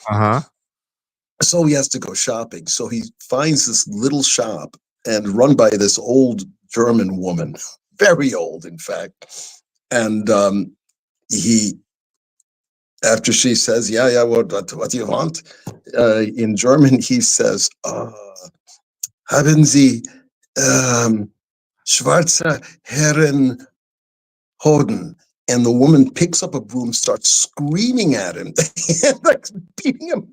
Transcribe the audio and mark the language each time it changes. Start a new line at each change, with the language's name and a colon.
English: Uh-huh. So he has to go shopping. So he finds this little shop and run by this old German woman, very old, in fact. And he, after she says, yeah, what do you want? In German, he says,
German: haben Sie schwarze Herren Hoden?
English: And the woman picks up a broom, starts screaming at him, like beating him.